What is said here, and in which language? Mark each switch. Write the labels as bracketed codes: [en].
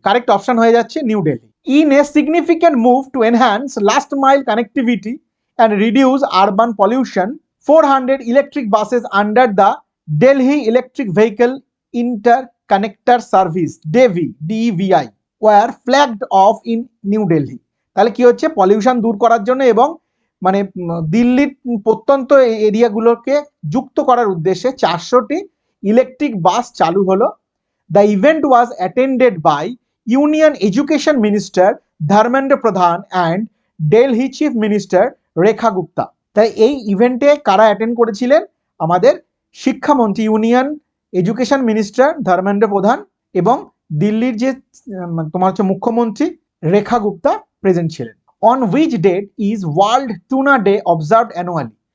[bn] Correct option হয়ে যাচ্ছে new Delhi. [en] In a significant move to enhance last mile connectivity and reduce urban pollution, 400 electric buses under the Delhi electric vehicle interconnector service DEVI were flagged off in new Delhi. [bn] তাহলে কি হচ্ছে? Pollution দূর করার জন্য এবং মানে দিল্লির প্রত্যন্ত এরিয়াগুলোকে যুক্ত করার উদ্দেশ্যে 400টি ইলেকট্রিক বাস চালু হলো। [en] The event was attended by Union Education Minister Dharmendra Pradhan and Delhi Chief Minister Rekha Gupta। [bn] তাই এই ইভেন্টে কারা অ্যাটেন্ড করেছিলেন? আমাদের শিক্ষামন্ত্রী, ইউনিয়ন এডুকেশন মিনিস্টার ধর্মেন্দ্র প্রধান এবং দিল্লির যে তোমার হচ্ছে মুখ্যমন্ত্রী রেখা গুপ্তা প্রেজেন্ট ছিলেন। [en] On which date is world tuna day observed annually?